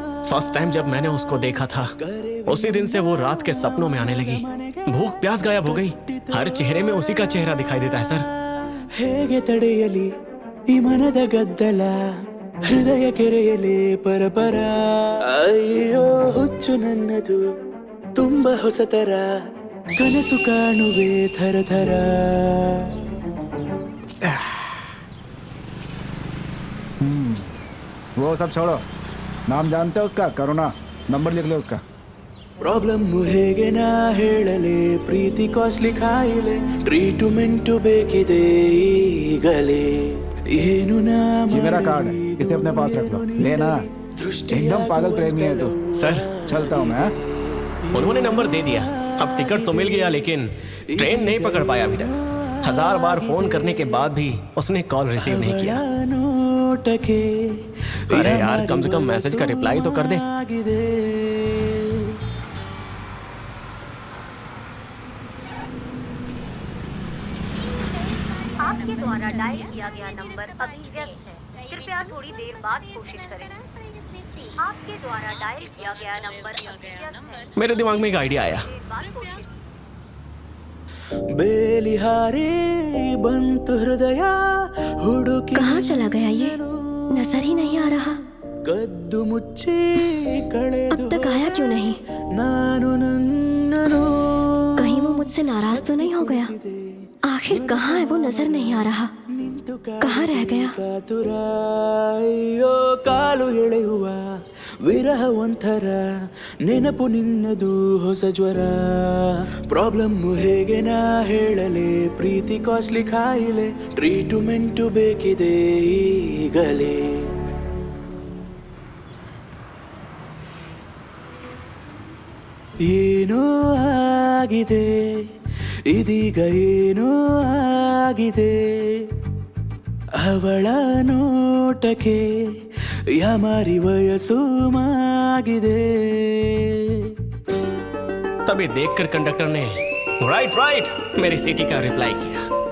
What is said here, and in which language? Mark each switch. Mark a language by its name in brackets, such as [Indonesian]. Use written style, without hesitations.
[Hindi] First time जब मैंने उसको देखा था उसी दिन से वो रात के सपनों में आने लगी। भूख प्यास गायब हो गई। हर चेहरे में उसी का चेहरा दिखाई देता है सर। [Kannada] ಹೇಗೆ ತಡೆಯಲಿ ಈ ಮನದ ಗದ್ದಲ ಹೃದಯ ಕೆರೆಯಲಿ ಪರಪರ ಅಯ್ಯೋ ಹುಚ್ಚು ನನ್ನದು ತುಂಬ ಹೊಸತರ ಕನಸು ಕಾಣುವೆ ಥರ ಥರ. [Hindi] वो सब छोड़ो, नाम जानते हो उसका? करुणा, नंबर लिख लो उसका। [Kannada] ಪ್ರಾಬ್ಲಮ್ ಹೇಗೆ ನಾ ಹೇಳಲೆ ಪ್ರೀತಿ ಕಾಸ್ಟ್ಲಿ ಕಾಯಿಲೆ ಟ್ರೀಟ್ಮೆಂಟ್ ಬೇಕಿದೆ ಈಗಲೇ ಏನು ನಾ [Hindi] ये मेरा कार्ड है, इसे अपने पास रख लो। लेना, एकदम पागल प्रेमी है तू। सर चलता हूँ मैं। उन्होंने नंबर दे दिया। अब टिकट तो मिल गया लेकिन ट्रेन नहीं पकड़ पाया अभी तक। 1000 बार फोन करने के बाद भी उसने कॉल रिसीव नहीं किया। [Kannada] ನೋಟಕ್ಕೆ [Hindi] अरे यार कम से कम मैसेज का रिप्लाई तो कर दे। आपके द्वारा डायल किया गया नंबर अभी व्यस्त है, कृपया थोड़ी देर बाद कोशिश करें। आपके द्वारा डायल किया गया नंबर अभी व्यस्त है। मेरे दिमाग में एक आइडिया आया। [Kannada] ಬೇಲಿಹಾರಿ ಬಂತು ಹೃದಯ ಹುಡುಕಿ [Hindi] कहाँ चला गया ये? नजर ही नहीं आ रहा। [Kannada] ಕದ್ದು ಮುಚ್ಚಿ ಕಳೆದು [Hindi] अब तक आया क्यों नहीं? [Kannada] ನಾನು ನನ್ನನು [Hindi] कहीं वो मुझसे नाराज तो नहीं हो गया? आखिर कहाँ है वो? नजर नहीं आ रहा। कहाँ रह गया? [Kannada] ಕಾತುರ ಅಯ್ಯೋ ಕಾಲು ಎಳೆಯುವ ವಿರಹ ಒಂಥರ ನೆನಪು ನಿನ್ನದು ಹೊಸ ಜ್ವರ ಪ್ರಾಬ್ಲಮ್ ಹೇಗೆ ನಾ ಹೇಳಲೆ ಪ್ರೀತಿ ಕಾಸ್ಟ್ಲಿ ಕಾಯಿಲೆ ಟ್ರೀಟ್ಮೆಂಟ್ ಬೇಕಿದೆ ಈಗಲೇ ಏನೋ ಆಗಿದೆ ಇದೀಗ ಏನೋ ಆಗಿದೆ ಅವಳ ನೋಟಕ್ಕೆ ಯಾಮಾರಿ ವಯಸ್ಸು ಮಾಗಿದೆ. [Hindi] तभी देखकर कंडक्टर ने राइट राइट मेरी सीटी का रिप्लाई किया।